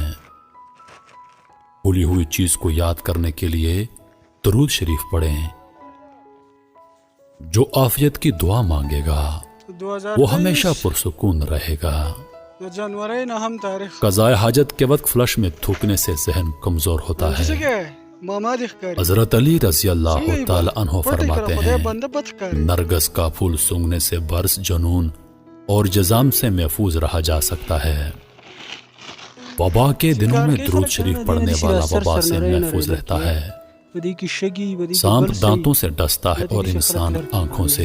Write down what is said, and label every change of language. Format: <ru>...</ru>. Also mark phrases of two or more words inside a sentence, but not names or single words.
<ur>بھولی ہوئی چیز کو یاد کرنے کے لیے درود شریف پڑھیں. جو عافیت کی دعا مانگے گا وہ ہمیشہ پرسکون رہے گا. قضائے حاجت کے وقت فلش میں تھوکنے سے ذہن کمزور ہوتا ہے.</ur> <ps>ماما دې ښکاري</ps> <ur>حضرت علی</ur> <ar>رضی اللہ تعالی عنہ</ar> <ur>فرماتے</ur> <ps>خدای</ps> <ur>ہیں</ur> <ps>بنده بد ښکاري</ps> <ur>نرگس کا پھول سونگھنے سے برس جنون اور جزام سے محفوظ رہا جا سکتا ہے. وبا کے دنوں میں درود شریف پڑھنے والا وبا سے محفوظ رہتا ہے. سانپ دانتوں سے ڈستا ہے اور انسان آنکھوں سے.</ur>